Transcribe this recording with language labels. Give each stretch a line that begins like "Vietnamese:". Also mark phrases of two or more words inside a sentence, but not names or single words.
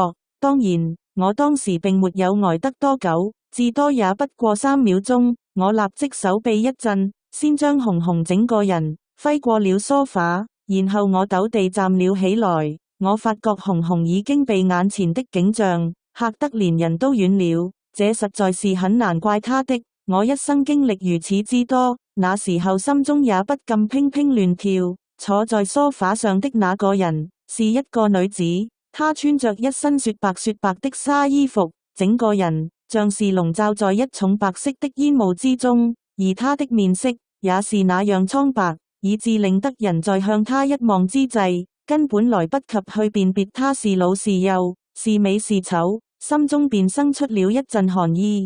Cantonese: 當然，我當時並沒有呆得多久，至多也不過3秒鐘。我立即手臂一震，先將紅紅整個人揮過了梳化，然後我陡地站了起來。我發覺紅紅已經被眼前的景象嚇得連人都軟了，這實在是很難怪他的。我一生經歷如此之多，那時候心中也不禁乒乒亂跳。坐在梳化上的那個人是一個女子，她穿着一身雪白的紗衣服，整個人像是籠罩在一重白色的煙霧之中，而她的面色也是那樣蒼白，以致令得人在向她一望之際根本來不及去辨別他是老是幼，是美是醜，心中便生出了一陣寒意。